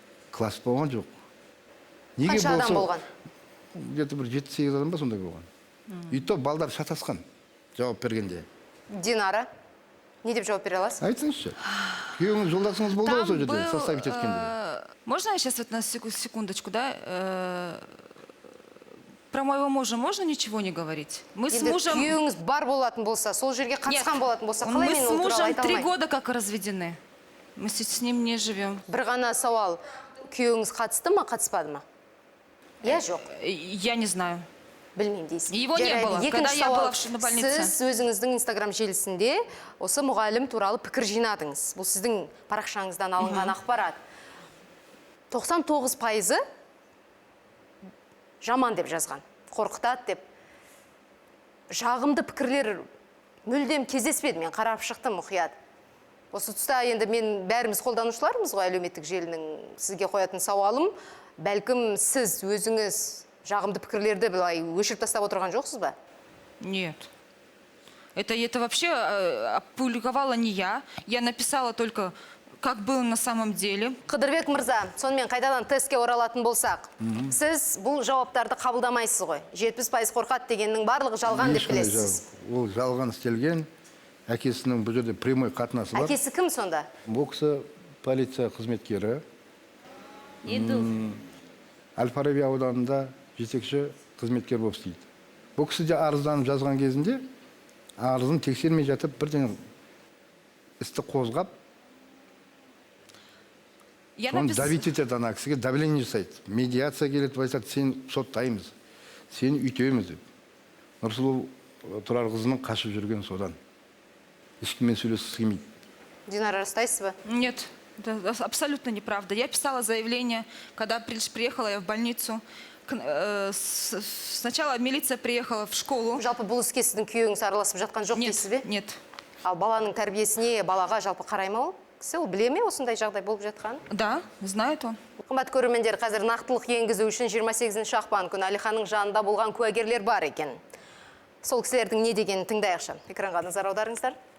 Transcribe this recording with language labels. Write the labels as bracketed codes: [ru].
[kk] Класс болған жоқ. Қанша адам болған? [ru] Где-то [kk] бір 7-8 адам ба сондай болған. Үйті балдар шатасқан жауап бергенде. Динара, не деп жауап бере аласыз? Айтыңызшы. Күйеуіңіз жолдасыңыз болды ғой сол жерде составить еткенде. [ru] Можно я сейчас вот на секундочку, да? Про моего мужа можно ничего не говорить? Мы с мужем... [kk] Күйеуіңіз бар болатын болса, сол жерге қатысқан болатын болса, қалай мен ол туралы айта алмаймын? [ru] Мы с мужем 3 года как разведены. Мы с ним не живем. [kk] Бір ғана сауал, күйеуіңіз қатысты ма, қатыспады ма? Я жоқ. [ru] Я не знаю. [kk] Білмеймін дейсіз. [ru] Его не было, когда я была в больнице. [kk] Сіз өзіңіздің Инстаграм желісінде осы мұғалім туралы пікір жинадыңыз. Бұл сіздің парақшаңыздан алынған ақпарат. 99%-ы жаман деп жазған, қорқытады деп. Жағымды пікірлер мүлдем кездеспеді, мен қарап шықтым мұқият. Осы тұста енді мен бәріміз қолданушылармыз ғой әлеуметтік желінің. Сізге қоятын сауалым, бәлкім сіз өзіңіз жағымды пікірлерді былай өшіріп тастап отырған жоқсыз ба? [ru] Нет. Это вообще опубликовала не я. Я написала только, как было на самом деле. [kk] Қыдырбек мырза, сонымен қайтадан тестке оралатын болсақ, сіз бұл жауаптарды қабылдамайсыз ғой. 70% қорқады дегеннің барлығы жалған деп білесіз. Ол жалған істелген, әкесінің бұл жерде прямой қатынасы бар. Әкесі кім сонда? Бұл кісі полиция қызметкері. Әл-Фараби ауданында жетекші қызметкер болып істейді. Бұл кісі де арызданып жазған кезінде, арызын тексермей жатып, бірден істі қозғап, соны давить етеді ана кісіге, давление жасайды. Медиация келеді, айтады, сен соттаймыз, сені үйтеміз деп. Нұрсұлу Тұрарқызының қашып жүрген содан. Ешкіммен сөйлескісі келмейді. Динара, растайсыз ба? [ru] Нет, это абсолютно неправда. Я писала заявление, когда приехала я в больницу. Сначала милиция приехала в школу. [kk] Жалпы бұл іске сіздің күйеуіңіз араласып жатқан жоқ дейсіз бе? [ru] Нет. [kk] Ал баланың тәрбиесіне, балаға жалпы қарай ма ол? Кісі ол біле ме осындай жағдай болып жатқан? [ru] Да, знает он. [kk] Қымбат көрермендер, қазір нақтылық енгізу үшін 28 ақпан күні Алиханның жанында болған куәгерлер бар екен. Сол кісілердің не дегенін тыңдайықшы. Экранға назар аударыңыздар.